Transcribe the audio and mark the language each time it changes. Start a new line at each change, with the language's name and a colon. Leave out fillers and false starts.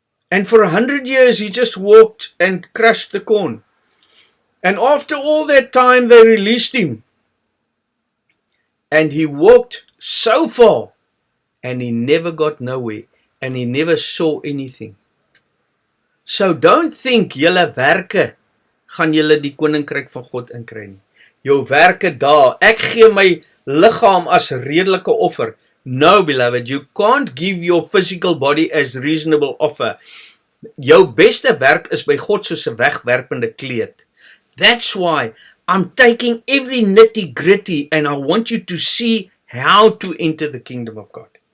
English: And for 100 years he just walked and crushed the corn. And after all that time they released him. And he walked so far and he never got nowhere and he never saw anything. So don't think
Afrikaans: julle werke gaan julle die koninkryk van God inkry nie. Jou werke daar, ek gee my liggaam as redelike offer.
English: No, beloved, you can't give your physical body as reasonable offer.
Afrikaans: Jou beste werk is by God soos 'n wegwerpende kleed.
English: That's why I'm taking every nitty gritty and I want you to see how to enter the kingdom of God.